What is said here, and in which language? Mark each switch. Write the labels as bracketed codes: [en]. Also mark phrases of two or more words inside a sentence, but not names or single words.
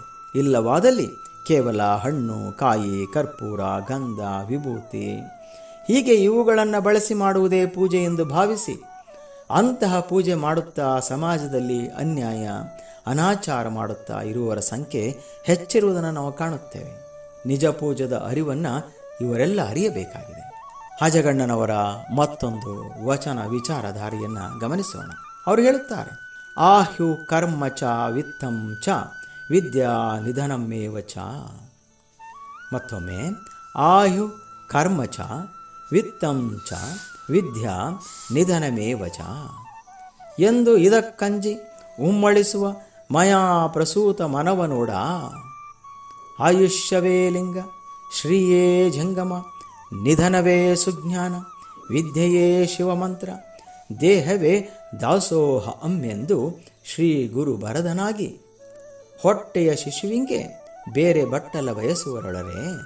[kn] ಇಲ್ಲವಾದಲ್ಲಿ ಕೇವಲ ಹಣ್ಣು, ಕಾಯಿ, ಕರ್ಪೂರ, ಗಂಧ, ವಿಭೂತಿ ಹೀಗೆ ಇವುಗಳನ್ನು ಬಳಸಿ ಮಾಡುವುದೇ ಪೂಜೆ ಎಂದು ಭಾವಿಸಿ ಅಂತಹ ಪೂಜೆ ಮಾಡುತ್ತಾ ಸಮಾಜದಲ್ಲಿ ಅನ್ಯಾಯ, ಅನಾಚಾರ ಮಾಡುತ್ತಾ ಇರುವವರ ಸಂಖ್ಯೆ ಹೆಚ್ಚಿರುವುದನ್ನು ನಾವು ಕಾಣುತ್ತೇವೆ. ನಿಜ ಪೂಜೆದ ಅರಿವನ್ನು ಇವರೆಲ್ಲ ಅರಿಯಬೇಕಾಗಿದೆ. ಅಜಗಣ್ಣನವರ ಮತ್ತೊಂದು ವಚನ ವಿಚಾರಧಾರೆಯನ್ನು ಗಮನಿಸೋಣ. ಅವರು ಹೇಳುತ್ತಾರೆ, [sa] ಆಹ್ಯು ಕರ್ಮ ಚ ವಿತ್ತಂ ಚ ವಿದ್ಯಾ ನಿಧನಮೇವ ಚ. ಮತ್ತೊಮ್ಮೆ, ಆಹ್ಯು ಕರ್ಮ ಚ ವಿತ್ತಂ ಚ ವಿದ್ಯಾ ನಿಧನಮೇವ ಚ [kn] ಎಂದು ಇದಕ್ಕಂಜಿ ಉಮ್ಮಳಿಸುವ ಮಯಾ ಪ್ರಸೂತ ಮನವನೋಡ. ಆಯುಷ್ಯವೇ ಲಿಂಗ, ಶ್ರೀಯೇ ಜಂಗಮ, ನಿಧನವೇ ಸುಜ್ಞಾನ, ವಿದ್ಯೆಯೇ ಶಿವಮಂತ್ರ, ದೇಹವೇ ದಾಸೋಹ ಅಮ್ಮೆಂದು ಶ್ರೀ ಗುರು ಬರದನಾಗಿ ಹೊಟ್ಟೆಯ ಶಿಶುವಿಂಗೆ ಬೇರೆ ಬಟ್ಟಲ ಬಯಸುವರೊಳರೆ.